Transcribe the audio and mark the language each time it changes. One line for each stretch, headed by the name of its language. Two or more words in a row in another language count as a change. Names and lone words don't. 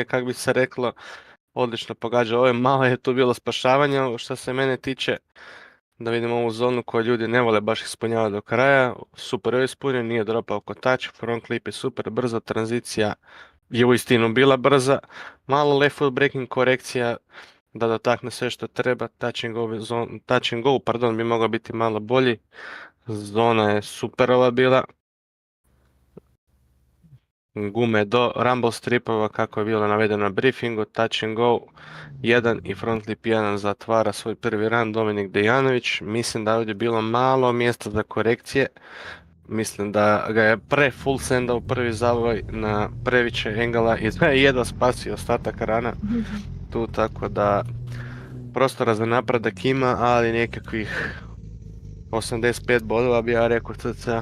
Croatian: kako bi se reklo, odlično pogađa ove, malo je tu bilo spašavanja, što se mene tiče, da vidimo ovu zonu koju ljudi ne vole baš ispunjavati do kraja, super je ispunjen, nije dropao kotač,
English: front clip
Croatian: je super, brza tranzicija je uistinu bila brza, malo
English: left foot braking
Croatian: korekcija, da dotakne sve što treba,
English: touch and go, pardon,
Croatian: bi mogao biti malo bolji. Zona je superova bila. gume do
English: rumble stripova
Croatian: kako je bilo navedeno na briefingu,
English: touch and go
Croatian: 1 i
English: front lip
Croatian: 1 zatvara svoj prvi run Dominik Dejanović. Mislim da je ovdje bilo malo mjesta za korekcije. Mislim da ga je
English: full sendao
Croatian: prvi zavoj na previše engala i da je jedva spasio ostatak rana tu, tako da prostora za napredak ima, ali nekakvih 85 bodova bi ja rekao cca.